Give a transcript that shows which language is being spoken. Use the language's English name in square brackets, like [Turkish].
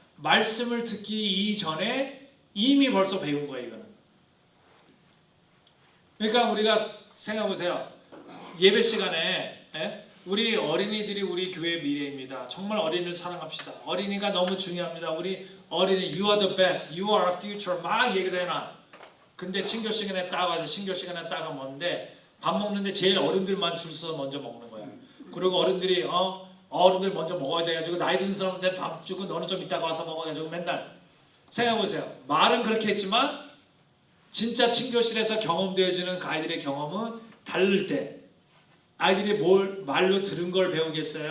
[Korean] 말씀을 듣기 이전에 이미 벌써 배운 거예요, 이거는. 그러니까 우리가 생각해보세요. 예배 시간에 우리 어린이들이 우리 교회의 미래입니다. 정말 어린이를 사랑합시다. 어린이가 너무 중요합니다. 우리 어린이, [English] you are the best, you are our future [Korean] 막 얘기를 해놔. 근데 친교 시간에 따가서 친교 시간에 따가 먹는데 밥 먹는데 제일 어른들만 줄 서서 먼저 먹는 거야. 그리고 어른들이 어른들 먼저 먹어야 돼가지고 나이 든 사람한테 밥 주고 너는 좀 이따가 와서 먹어가지고 맨날 생각해보세요. 말은 그렇게 했지만 진짜 친교실에서 경험되어지는 그 아이들의 경험은 다를 때 아이들이 뭘 말로 들은 걸 배우겠어요?